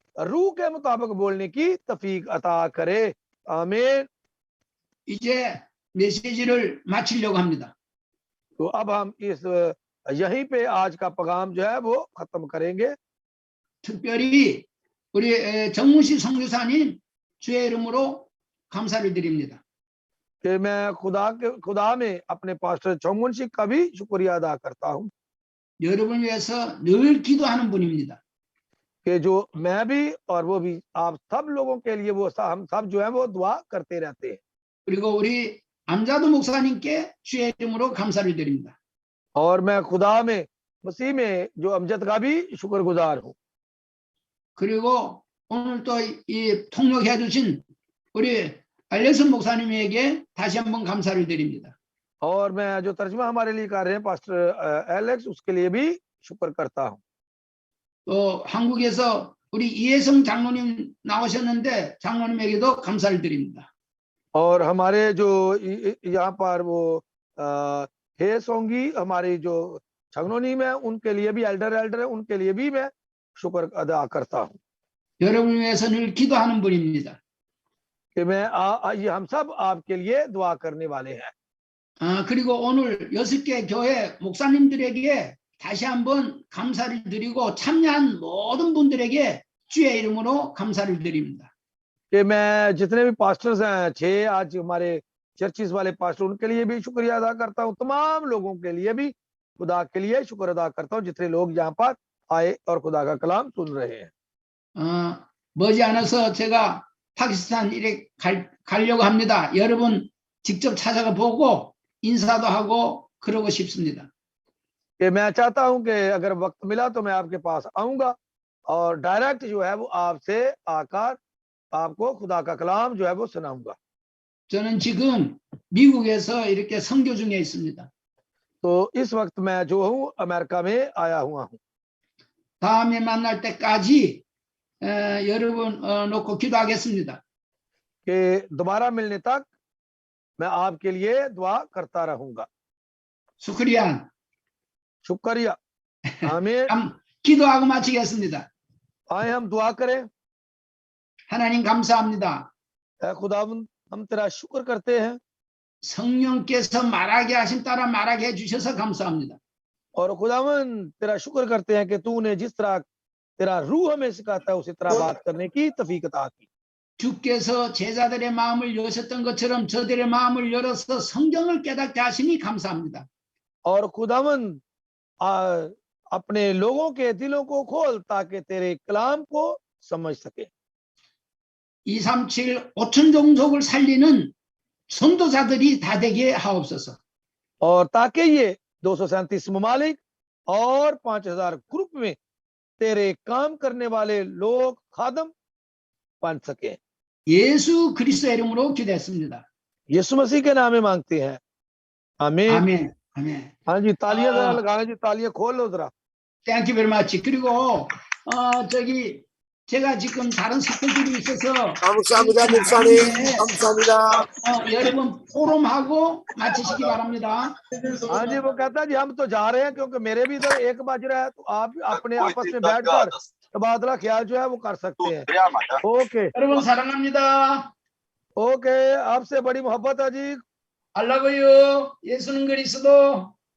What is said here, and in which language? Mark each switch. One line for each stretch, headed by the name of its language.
Hindi: रूह के मुताबिक बोलने की तौफीक अता करे। आमीन।
Korean: 이제 메시지를 마치려고 합니다.
Hindi: तो अब हम इस यहीं पे आज का पैगाम जो है वो खत्म करेंगे।
Korean: 특별히 우리 정문식 선교사님 주의 이름으로 감사를 드립니다.
Hindi: कि मैं खुदा में अपने पास्टर चौमुंशी का भी शुक्रिया अदा करता हूँ
Korean: 여러분을 위해서 늘 기도하는 분입니다.
Hindi: कि जो मैं भी और वो भी आप सब लोगों के लिए वो हम सब जो है वो दुआ करते रहते हैं।
Korean: 그리고 우리 암자도 목사님께 주의 이름으로 감사를 드립니다.
Hindi: और मैं खुदा में मसीह में जो अमजद का भी शुक्रगुजार हूँ।
Korean: 그리고 오늘 또 이 통역해 주신 우리 알렉스 목사님에게 다시 한번 감사를 드립니다.
Hindi: और मैं जो तर्जुमा हमारे लिए कर रहे हैं पास्टर एलेक्स, उसके लिए भी शुक्र करता हूँ।
Korean: 또 한국에서 우리 이혜성 장로님 나오셨는데 장로님에게도 감사를 드립니다.
Hindi: और हमारे जो यहाँ पर वो हे सोंगी हमारी जो छगनोनीम है उनके लिए भी एल्डर है, उनके लिए भी मैं शुक्र अदा करता हूँ।
Korean: 여러분을 위해서 늘 기도하는 분입니다.
Hindi: कि मैं ये हम सब आपके लिए दुआ करने वाले हैं।
Korean: 그리고 오늘 6개 교회 목사님들에게 다시 한번 감사를 드리고 참여한 모든 분들에게 주의 이름으로 감사를 드립니다.
Hindi: कि मैं जितने भी पास्टर्स हैं 6 आज हमारे चर्चिस वाले पास्टर, उनके लिए भी शुक्रिया अदा करता हूँ। तमाम लोगों के लिए भी खुदा के लिए शुक्र अदा करता हूँ जितने लोग यहाँ पर आए और खुदा का कलाम सुन रहे हैं।
Korean: 머지않아서 제가 파키스탄 이렇게 가려고 합니다. 여러분 직접 찾아가 보고 인사도 하고 그러고 싶습니다.
Hindi: कि मैं चाहता हूं कि अगर वक्त मिला तो मैं आपके पास आऊंगा और डायरेक्ट जो है वो आपसे आकर आपको खुदा का कलाम जो है वो सुनाऊंगा।
Korean: 저는 지금 미국에서 이렇게 선교 중에 있습니다.
Hindi: तो इस वक्त मैं जो हूँ अमेरिका में आया हुआ हूँ।
Korean: 다음에 만날 때까지 여러분 놓고 기도하겠습니다.
Hindi: कि दोबारा मिलने तक मैं आपके लिए दुआ करता रहूंगा। शुक्रिया. शुक्रिया। आमीन।
Korean: 기도하고 마치겠습니다.
Hindi: आए हम दुआ करें।
Korean: 하나님 감사합니다.
Hindi: खुदावंद हम तेरा शुक्र करते हैं।
Korean: 성령께서 말하게 하신 따라 말하게 해주셔서 감사합니다.
Hindi: और खुदावंद तेरा शुक्र करते हैं कि तूने जिस तरह तेरा रूह हमें सिखाता है उसी तरह बात करने की तौफीक अता की।
Korean: 주께서 제자들의 마음을 여셨던 것처럼 저들의 마음을 열어서 성경을 깨닫게 하시니 감사합니다.
Hindi: और खुदावंद अपने लोगों के दिलों को खोल ताकि तेरे कलाम को समझ सके।
Korean: 237 5천 종족을 살리는 선도자들이 다 되게 하옵소서.
Hindi: और ताकि ये 237 ममालिक और 5000 ग्रुप में तेरे काम करने वाले लोग खादम बन सके।
Korean: 예수 그리스도의 이름으로 기도했습니다.
Hindi: यीशु मसीह के नाम में मांगते हैं। आमीन।
Korean: 아멘. 아멘.
Hindi: हाँ जी, तालियां जरा लगाना जी, तालियां खोल लो जरा।
English: 땡큐 베리 마치.
Korean: 그리고 저기 제가 지금 다른 스케줄이 있어서 감사합니다, 목사님. 감사합니다. 여러분 포럼하고 마치시기 바랍니다.
Hindi: हाँ जी, वो कहता है जी हम तो जा रहे हैं क्योंकि मेरे भी इधर 1 बज रहा है, तो आप अपने आपस में बैठकर तबादला ख्याल जो है वो कर सकते हैं।
English: okay
Korean: 여러분 사랑합니다.
Hindi: ओके, आपसे बड़ी मोहब्बत है जी।
Korean: 알라고요. 예수는 그리스도.